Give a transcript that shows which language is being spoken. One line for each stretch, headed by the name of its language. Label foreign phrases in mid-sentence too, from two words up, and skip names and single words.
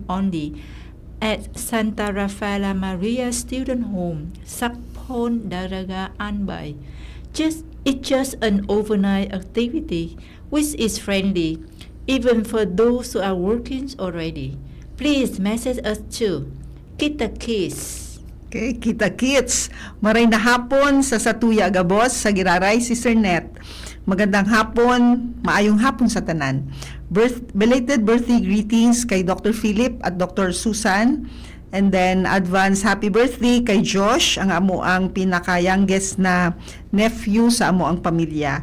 English: only at Santa Rafaela Maria Student Home, Sakpon, Daraga, Anbay. It's just an overnight activity which is friendly, even for those who are working already. Please message us too. Kita Kids. Okay, Kita Kids.
Bikol: Maray na hapon sa Satuya Gabos, sa Giraray, Sister Net.
Filipino: Magandang hapon,
Hiligaynon: maayong hapon sa tanan.
English: Belated birthday greetings kay Dr. Philip at Dr. Susan. And then, advance happy birthday
Hiligaynon: kay Josh, ang amo ang pinaka-youngest na nephew sa amo ang pamilya.